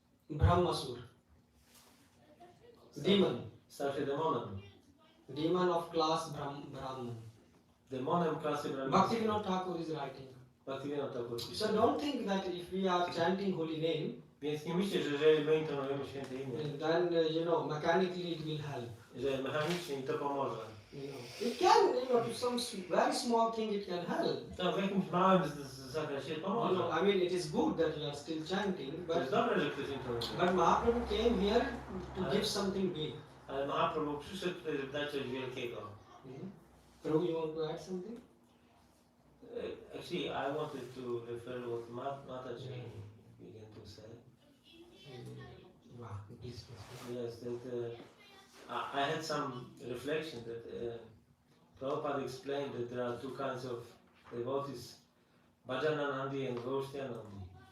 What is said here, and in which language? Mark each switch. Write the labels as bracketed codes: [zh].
[en] Brahmasur. Demon. [pl] stał się demonem. [en] Demon of class Brahman. [pl] Demonem klasy Brahmina. [en] Bhaktivinoda Thakur is writing. [pl] Bhaktivinoda Thakur. [en] So don't think that if we are chanting holy name, [pl] Więc nie myślcie, że jeżeli my intonujemy święte imię, [en] then mechanically it will help. [pl] że mechanicznie mi to pomoże. [en] It can, to some very small thing it can help. [pl] To w jakimś małym zakresie pomoże. [en] I mean, it is good that you are still chanting, [pl] To jest dobre, że ktoś intonuje. [en] Mahaprabhu came here to give something big. [pl] Ale Mahaprabhu przyszedł tutaj, żeby dać coś wielkiego. [en] Prabhu, you want to add something? Actually, I wanted to refer what Mataji began to say. Wow, please. Yes, that I had some reflection that Prabhupada explained that there are two kinds of devotees, Bhajananandi and Goshtyanandi.